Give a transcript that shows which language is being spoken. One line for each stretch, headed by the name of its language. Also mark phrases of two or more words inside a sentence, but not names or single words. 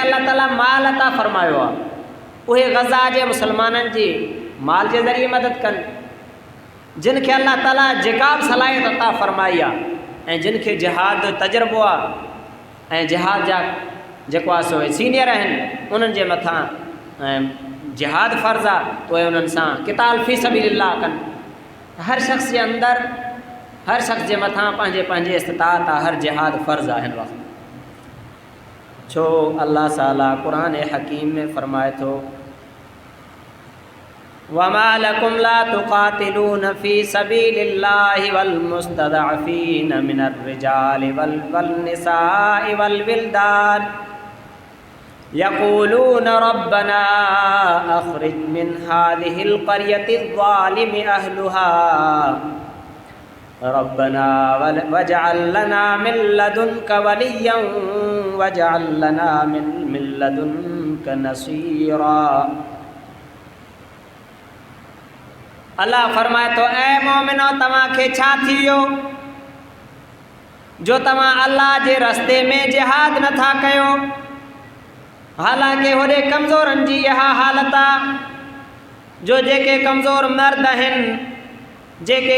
Sindhi: अल्लाह ताला माल अता फ़रमायो आहे उहे ग़ज़ा जे मुसलमाननि जी माल जे ज़रिए मदद कनि, जिन खे अल्लाह ताला जेका बि सलाहियत अता फ़रमाई आहे ऐं जिन खे जिहाद जो तजुर्बो आहे ऐं जिहाद जा जेको आहे सो सीनियर आहिनि उन्हनि जे मथां जिहाद फ़र्ज़ आहे, त उहे उन्हनि सां
Arabic: قتال في سبيل الله
Sindhi: कनि। हर शख़्स जे अंदरि, हर शख़्स जे मथां पंहिंजे इस्तिताअत आहे, हर जिहाद फ़र्ज़ आहे हिन वक़्तु। छो अल्लाह ताला क़ुरान हकीम में फ़रमाए थो,
Arabic: وما لكم لا تقاتلون في سبيل الله والمستضعفين من الرجال والنساء والولدان يقولون ربنا أخرجنا من هذه القرية الظالم أهلها ربنا واجعل لنا من لدنك وليا واجعل لنا من لدنك نصيرا.
Sindhi: अल्लाह फरमाए तो ऐ मोमिनो तव्हां खे छा थी वियो जो तव्हां अल्लाह जे रस्ते में जिहाद नथा कयो। हालांकि होॾे कमज़ोरनि जी इहा हालत आहे जो जेके कमज़ोर मर्द आहिनि, जेके